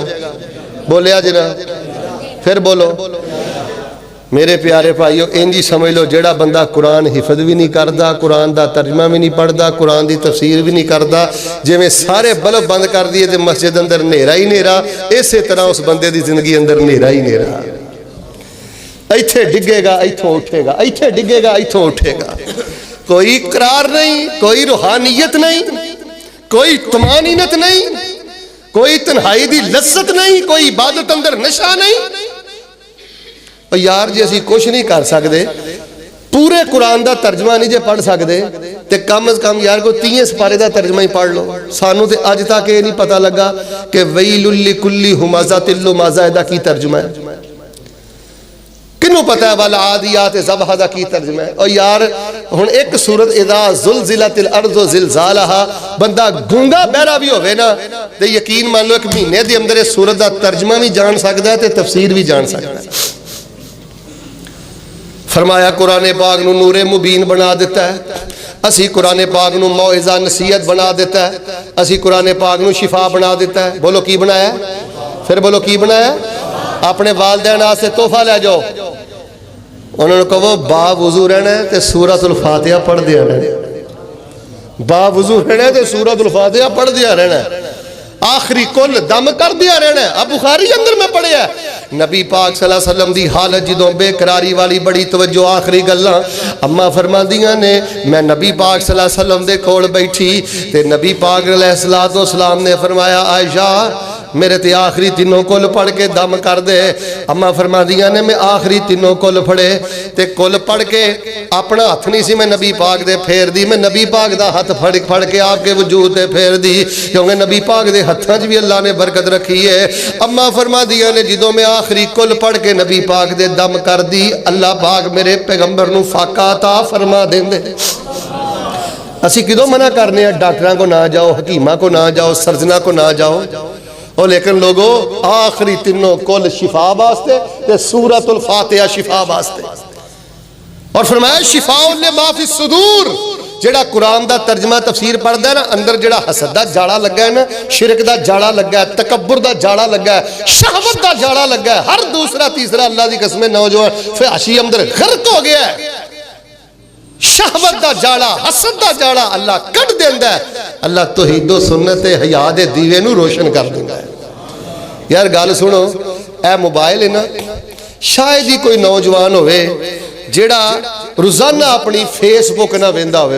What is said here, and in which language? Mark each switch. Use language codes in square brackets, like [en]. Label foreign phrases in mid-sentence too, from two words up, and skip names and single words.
[pa] بولیا جنا، پھر بولو. میرے پیارے بھائیو انجی سمجھ لو جڑا بندہ قرآن حفظ بھی نہیں کردا، قرآن دا ترجمہ بھی نہیں پڑھدا، قرآن دی تفسیر بھی نہیں کردا، جے میں سارے بلب بند کر دیئے تے مسجد اندر نیرہ ہی نیرہ، اسی طرح اس بندے دی زندگی اندر نیرہ ہی نیرہ. ایتھے ڈگے گا ایتھوں اٹھے گا، ایتھے ڈگے گا ایتھوں اٹھے گا. کوئی قرار نہیں، کوئی روحانیت نہیں، کوئی طمانینت نہیں، کوئی تنہائی دی لذت نہیں، کوئی عبادت اندر نشہ نہیں. اور یار جی اسی کچھ نہیں کر سکتے، پورے قرآن دا ترجمہ نہیں جے پڑھ سکتے تے کم از کم یار کو 30 سپارے دا ترجمہ ہی پڑھ لو. سانو تے اج تک یہ نہیں پتہ لگا کہ [ar] ویل لکل ہمزۃ لمزہ [pa] دا کی ترجمہ ہے. کنوں پتہ ہے [ar] والعادیات ضبحا [pa] دا کی ترجمہ ہے. اور یار ہن ایک سورت [ar] اذا زلزلت الارض زلزالہا [pa] بندہ گونگا بہرا بھی ہوئے نا تے یقین مان لو ایک مہینے دے اندر اس سورت دا ترجمہ بھی جان سکتا ہے تے تفسیر بھی جان سکتا ہے. فرمایا قرآن پاک نوں نورِ مبین بنا دتا ہے، اسی قرآن پاک نوں موعظہ نصیحت بنا دتا ہے، اسی قرآن پاک نوں شفا بنا دتا ہے۔ بولو کی بنایا? پھر بولو کی بنایا? اپنے والدین واسطے تحفہ لے جاؤ، انہوں نے کہو باوضو رہنا ہے تو سورۃ الفاتحہ پڑھ دیا رہنا، باوضو رہنا ہے تو سورۃ الفاتحہ پڑھ دیا رہنا، آخری قل دم کر دیا رہنا. اب بخاری اندر میں پڑھیا نبی پاک [ar] صلی اللہ علیہ وسلم [pa] دی حالت جدوں بےقراری والی بڑی توجہ آخری گلاں اماں فرماندیاں نے، میں نبی پاک [ar] صلی اللہ علیہ وسلم [pa] دے کول بیٹھی تے نبی پاک [ar] علیہ الصلاۃ والسلام [pa] نے فرمایا عائشہ میرے تے آخری تینوں قل پڑھ کے دم کر دے. اماں فرماندیاں نے میں آخری تینوں قل پڑھے تے قل پڑھ کے اپنا ہتھ نہیں سی میں نبی پاک دے پھیر دی، میں نبی پاک دا ہتھ پھڑ کے آپ کے وجود تے پھیر دی، کیونکہ نبی پاک دے ہتھاں چ بھی اللہ نے برکت رکھی ہے. اماں فرماندیاں نے جدوں میں آخری قل پڑھ کے نبی پاک دے دم کر دی، اللہ پاک میرے پیغمبر نوں فاقہ عطا فرما دیندے. اسی کدوں منع کرنے ہیں ڈاکٹراں کو نہ جاؤ، حکیماں کو نہ جاؤ، سرجناں کو نہ جاؤ، اور لیکن لوگوں آخری تینوں قل شفا واسطے تے سورۃ الفاتحہ شفا واسطے. اور فرمایا [ar] شفاء لما في الصدور, [pa] جیہڑا قرآن دا ترجمہ تفسیر پڑھدا ہے نا، اندر جیہڑا حسد دا جاڑا لگا ہے نا، شرک دا جاڑا لگا ہے، تکبر دا جاڑا لگا ہے، شہوت دا جاڑا لگا ہے، ہر دوسرا تیسرا اللہ دی قسم نوجوان فحاشی اندر غرق ہو گیا ہے. شہوت دا جاڑا، حسد دا جاڑا اللہ کٹ دیندا ہے، اللہ توحید سنت حیا دے دیوے نوں روشن کر دیندا ہے. یار گل سنو، اے موبائل ہے نا، شاید ہی کوئی نوجوان ہووے جیہڑا روزانہ اپنی فیس بک نہ ویندا ہووے.